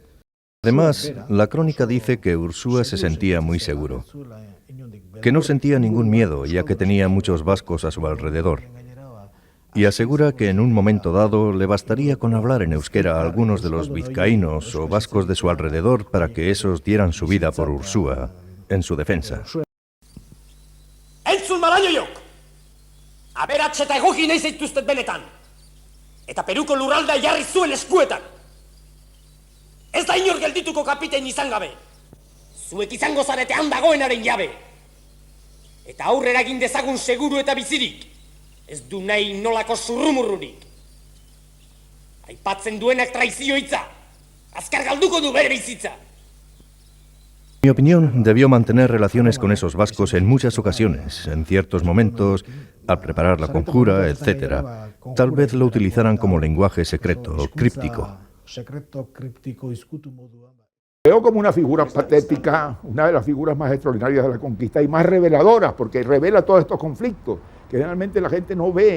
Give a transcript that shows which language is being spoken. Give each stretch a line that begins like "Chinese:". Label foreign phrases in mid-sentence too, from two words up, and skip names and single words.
Spanish: Además, la crónica dice que Ursúa se sentía muy seguro, que no sentía ningún miedo ya que tenía muchos vascos a su alrededor. Y asegura que en un momento dado le bastaría con hablar en euskera a algunos de los vizcaínos o vascos de su alrededor para que esos dieran su vida por Ursúa en su defensa.
Basque: Entzun marañoiok! Aberats eta egoki nahi zaituztet benetan! Eta Peruko lurralda jarri zuen eskuetan! Ez da inor geldituko kapitein izan gabe! Zuek izango zarete handagoenaren jabe! Eta aurrera egin dezagun seguru eta bizirik! Ez du nahi nolako zurrumurrurik. Aipatzen duenak traizio hitza. Azkar galduko du bere bizitza.
Spanish: En mi opinión, debió mantener relaciones con esos vascos en muchas ocasiones, en ciertos momentos, al preparar la conjura, etc. Tal vez lo utilizaran como lenguaje secreto o críptico. Veo como una figura patética, una de las figuras más extraordinarias de la conquista y más reveladoras, porque revela todos estos conflictos que generalmente la gente no ve.